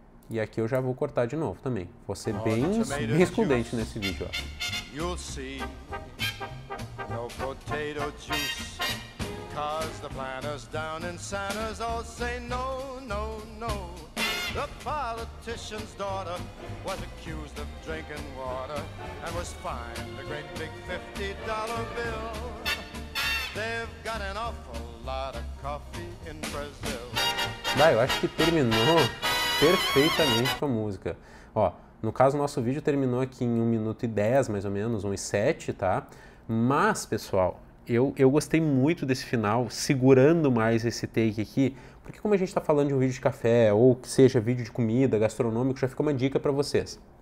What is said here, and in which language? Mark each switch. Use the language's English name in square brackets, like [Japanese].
[Portuguese] E aqui eu já vou cortar de novo também. Vou ser bem excludente nesse vídeo, ó. [English] You'll see no potato juice, 'cause the planters down in Santa's all say no, no, no. The politician's daughter was accused of drinking water and was fined a great big $50 bill. They've got an awful lot of coffee in Brazil. [Portuguese] Eu acho que terminou perfeitamente com a música. Ó, no caso, o nosso vídeo terminou aqui em 1 minuto e 10, mais ou menos, 1 e 7, tá? Mas, pessoal, eu gostei muito desse final, segurando mais esse take aqui, porque como a gente está falando de um vídeo de café, ou que seja vídeo de comida, gastronômico, já fica uma dica para vocês.